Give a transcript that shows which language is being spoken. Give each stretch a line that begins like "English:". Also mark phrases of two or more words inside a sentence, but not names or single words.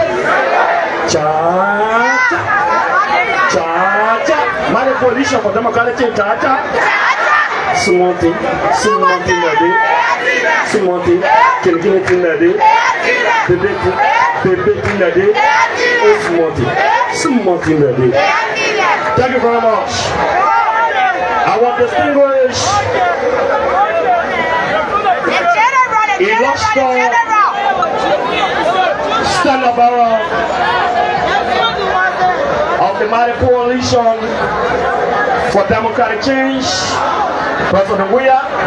English: Cha-cha. Cha-cha. Mali coalition for democratic cha-cha. Sumonti. Sumonti nade. Sumonti. Kilkini nade. Bebeti nade. Sumonti. Sumonti nade. Thank you very much. Our distinguished illustrious stand-up of the Mighty Coalition for Democratic Change, President Weah,